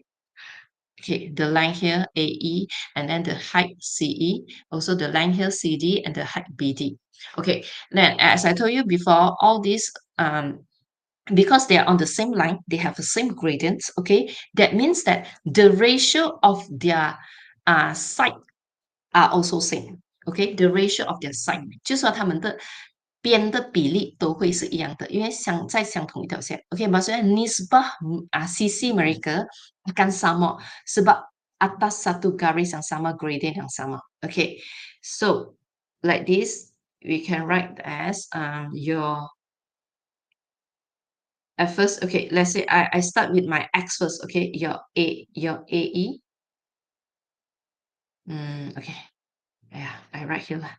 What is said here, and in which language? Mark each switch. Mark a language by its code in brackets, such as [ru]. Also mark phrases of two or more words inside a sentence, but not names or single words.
[en] Okay, the line here AE, and then the height CE, also the line here CD, and the height BD. Okay, then as I told you before, all these because they are on the same line, they have the same gradients. Okay, that means that the ratio of their side are also same. Okay, the ratio of their side [zh] 就是说它们的边的比例都会是一样的，因为在相同一条线。 [ms] OK, maksudnya nisbah sisi mereka akan sama sebab atas satu garis yang sama, gradient yang sama. [en] Okay, so like this we can write as your at first. Okay, let's say I start with my x first. Okay, your AE. Okay, yeah, I write here lah.